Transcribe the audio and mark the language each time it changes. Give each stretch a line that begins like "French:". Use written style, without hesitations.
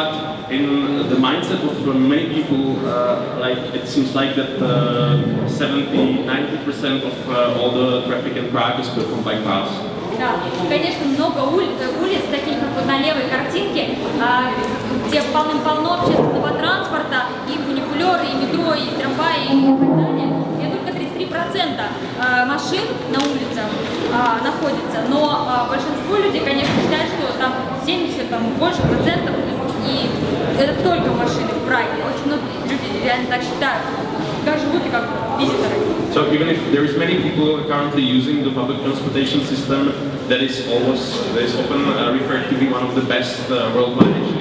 English: But in the mindset of many people, like it seems like that 70-90% of all the traffic in Prague is performed by cars.
Russian: Да, конечно, много улиц, таких как вот на левой картинке, где полным-полно общественного транспорта, и фуникулеры, и метро, и трамваи, и так далее. И только 33% машин на улицах находится, но большинство людей, конечно, считают, что там 70, там больше процентов, и это только машины в Праге. Очень многие люди реально так считают, как живут и как визиторы.
English: So even if there is many people currently using the public transportation system, that is often referred to be one of the best worldwide.